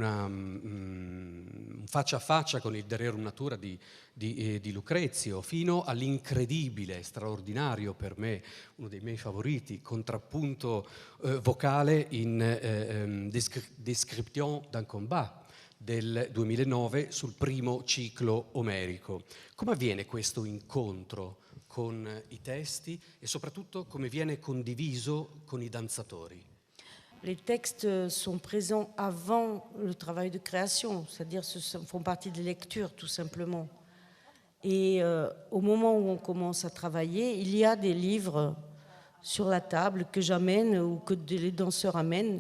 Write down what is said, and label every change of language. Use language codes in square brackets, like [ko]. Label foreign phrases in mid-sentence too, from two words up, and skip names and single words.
[it] un faccia a faccia con il De Rerum Natura di Lucrezio, fino all'incredibile, straordinario per me, uno dei miei favoriti, contrappunto vocale in Description d'un combat del 2009 sul primo ciclo omerico. Come avviene questo incontro con i testi et soprattutto come viene condiviso con i danzatori? [fr] Les textes sont présents avant le travail de création, c'est-à-dire font partie des lectures tout simplement. Et au moment où on commence à travailler, il y a des livres sur la table que j'amène ou que les danseurs amènent.